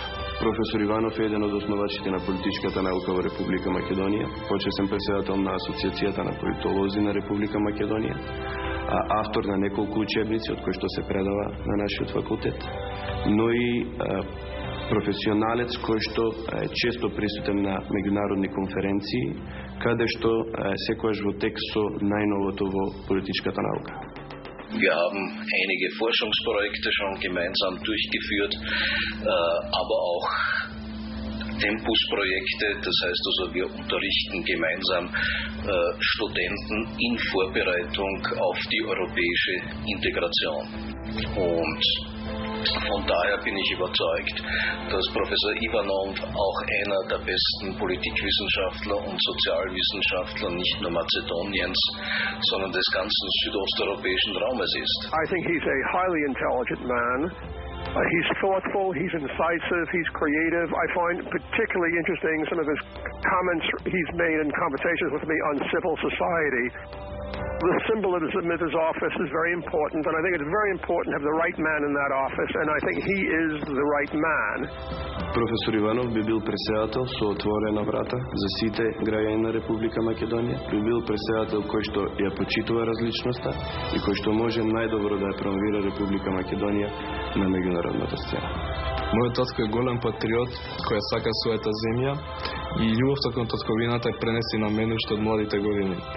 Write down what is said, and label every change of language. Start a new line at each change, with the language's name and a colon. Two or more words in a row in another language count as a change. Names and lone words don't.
Macedonian: Професор Иванов е еден од основачите на политичката наука во Република Македонија, почесен претседател на Асоциацијата на политолози на Република Македонија, автор на неколку учебници од кои што се предава на нашиот факултет, но и професионалец кој што е често присутен на меѓународни конференции, каде што секогаш во текст со најновото во политичката наука.
German: Wir haben einige Forschungsprojekte schon gemeinsam durchgeführt, aber auch Tempusprojekte, das heißt also wir unterrichten gemeinsam Studenten in Vorbereitung auf die europäische Integration. Und von daher bin ich überzeugt, dass Professor Ivanov auch einer der besten Politikwissenschaftler und Sozialwissenschaftler nicht nur Mazedoniens, sondern des ganzen südosteuropäischen Raumes ist.
English: I think he's a highly intelligent man. He's thoughtful, he's incisive, he's creative. I find particularly interesting some of his comments he's made in conversations with me on civil society. The symbolism of his office is very important, and I think it's very important to have the right man in that office, and I think he is the right man.
Macedonian: Професор Иванов би бил претседател со отворена врата за сите граѓани на Република Македонија, би бил претседател кој што ја почитува различноста и кој што може најдобро да ја промовира Република Македонија на меѓународната сцена. Мојот татко е голем патриот кој сака својата земја и љубовта кон татковината е пренеси на мене уште од младите години.